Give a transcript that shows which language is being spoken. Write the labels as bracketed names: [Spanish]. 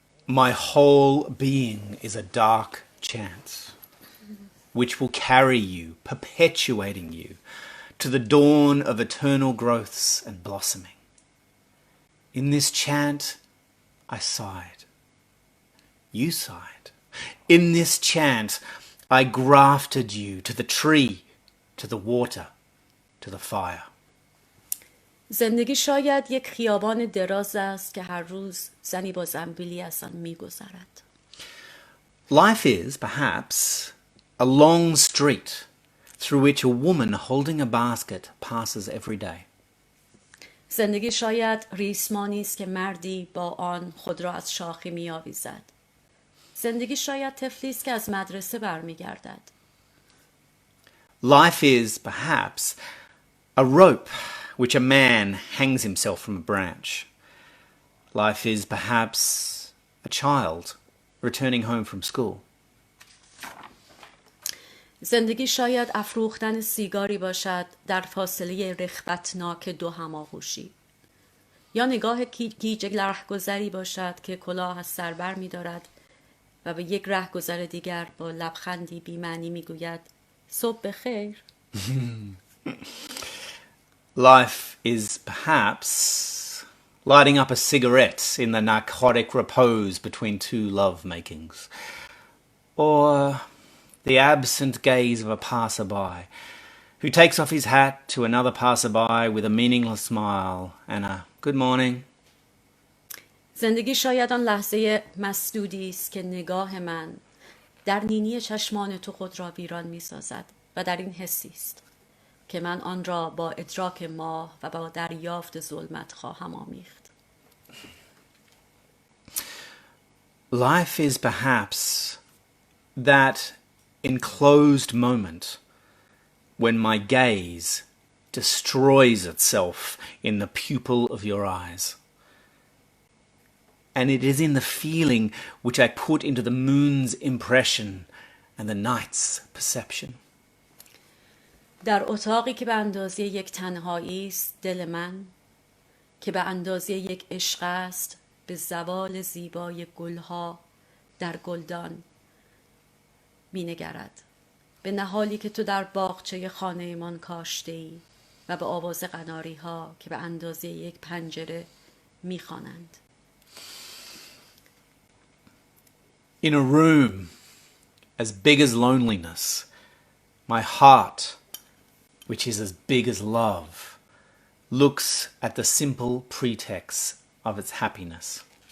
[English] my whole being is a dark chant, which will carry you, perpetuating you, to the dawn of eternal growths and blossoming. In this chant, I sighed. You sighed. In this chant, I grafted you to the tree, to the water, to the fire. [Persian] زندگی شاید یک خیابان دراز است که هر روز زنی با زنبیلی از آن می‌گذرد. [English] Life is, perhaps, a long street through which a woman holding a basket passes every day. [Persian] زندگی شاید ریسمانی است که مردی با آن خود را از شاخی می‌آویزد. زندگی شاید طفلی است که از مدرسه برمیگردد. [English] Life is, perhaps, a rope which a man hangs himself from a branch. Life is, perhaps, a child returning home from school. [Persian] زندگی شاید افروختن سیگاری باشد در فاصله رغبتناک دو هماغوشی، یا نگاه گیج رهگذری باشد که کلاه از سر بر می‌دارد و به یک رهگذر دیگر با لبخندی بی‌معنی می‌گوید صبح بخیر. [English] Life is, perhaps, lighting up a cigarette in the narcotic repose between two love-makings, or the absent gaze of a passerby who takes off his hat to another passerby with a meaningless smile and a good morning. [Persian] زندگی شاید آن لحظه مسدودی است که نگاه من در نینی چشمان تو خود را ویران می‌سازد و در این حسی است که من آن را با ادراک ماه و با دریافت ظلمت خواهم آمیخت. [English] Life is, perhaps, that enclosed moment when my gaze destroys itself in the pupil of your eyes. And it is in the feeling which I put into the moon's impression and the night's perception. [Persian] در اتاقی که به اندازه یک تنهایی است دل من، که به اندازه یک عشق است به زوال زیبای گلها در گلدان می‌نگرد، به نهالی که تو در باغچه خانه‌مان کاشته‌ای و به آواز قناری‌ها که به اندازه یک پنجره می‌خوانند. [English] In a room as big as loneliness, my heart, which is as big as love, looks at the simple pretext of its happiness.